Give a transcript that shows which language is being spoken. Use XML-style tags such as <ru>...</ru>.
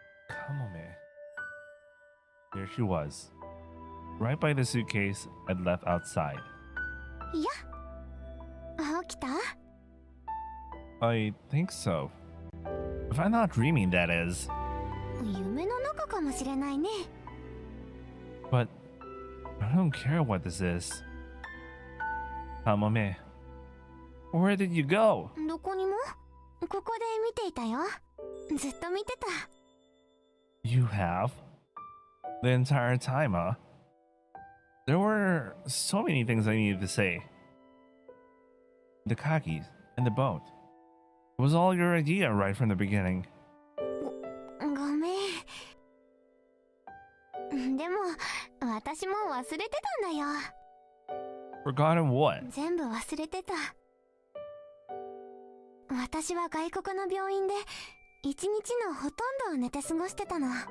<en>Kamome. There she was, right by the suitcase I'd left outside.</en> <ja>Yeah. 起きた?</ja> <en>I think so. If I'm not dreaming, that is.</en> <ja>夢の中かもしれないね。</ja> <en>But I don't care what this is. Kamome, where did you go?</en> <ja>どこにもここで見ていたよ。ずっと見てた。</ja> <en>You have? The entire time, huh? There were so many things I needed to say. The khakis and the boat. It was all your idea right from the beginning.</en> <ja>ごめん。でも私も忘れてたんだよ。</ja> <en>Forgotten what?</en> <ja>全部忘れてた。私は外国の病院で一日のほとんどを寝て過ごしてたの。</ja>